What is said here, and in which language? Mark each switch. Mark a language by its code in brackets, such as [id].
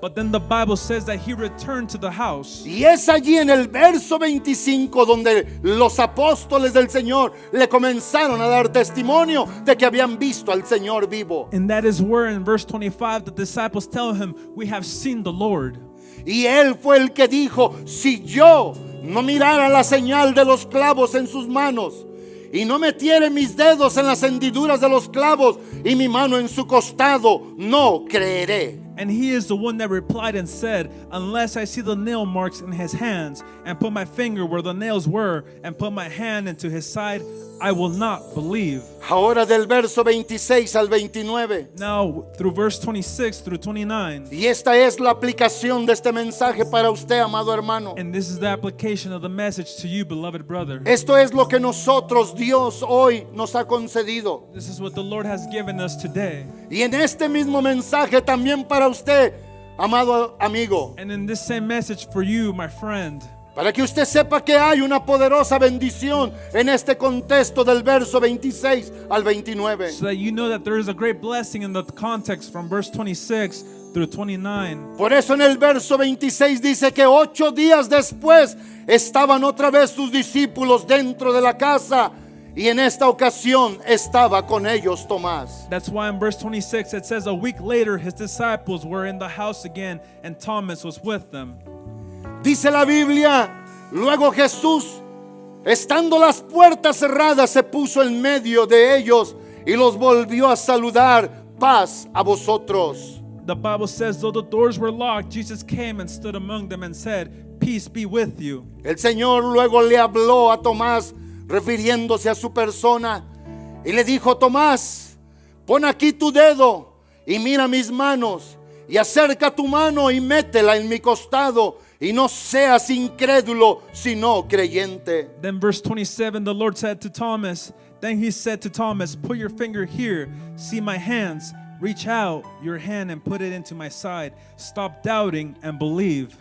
[en] But then the Bible says that he returned to the house. [es] Y es allí en el verso 25 donde los apóstoles del Señor le comenzaron a dar testimonio de que habían visto al Señor vivo. [en] And that is where in verse 25 the disciples tell him, we have seen the Lord. [es] Y él fue el que dijo, si yo no mirara la señal de los clavos en sus manos y no metiere mis dedos en las hendiduras de los clavos y mi mano en su costado, no creeré. [en] And he is the one that replied and said, unless I see the nail marks in his hands and put my finger where the nails were and put my hand into his side, I will not believe. [es] Ahora del verso 26 al 29. [en] Now, through verse 26 through 29, [es] Y esta es la aplicación de este mensaje para usted, amado hermano. [en] and this is the application of the message to you, beloved brother. [es] Esto es lo que nosotros, Dios, hoy nos ha concedido. [en] This is what the Lord has given us today. [es] Y en este mismo mensaje también para usted, amado amigo. [en] And in this same message for you, my friend, [es] Para que usted sepa que hay una poderosa bendición en este contexto del verso 26 al 29. [en] So that you know that there is a great blessing in the context from verse 26 through 29. [es] Por eso en el verso 26 dice que 8 días después estaban otra vez sus discípulos dentro de la casa y en esta ocasión estaba con ellos Tomás. [en] That's why in verse 26 it says a week later his disciples were in the house again and Thomas was with them. [es] Dice la Biblia, luego Jesús, estando las puertas cerradas, se puso en medio de ellos y los volvió a saludar, paz a vosotros. [en] The Bible says though the doors were locked, Jesus came and stood among them and said, peace be with you. [es] El Señor luego le habló a Tomás, refiriéndose a su persona, y le dijo: Tomás, pon aquí tu dedo y mira mis manos, y acerca tu mano y métela en mi costado, y no seas incrédulo, sino creyente. [en] Then verse 27, the Lord said to Thomas, then he said to Thomas, put your finger here, see my hands, reach out your hand and put it into my side. Stop doubting and believe.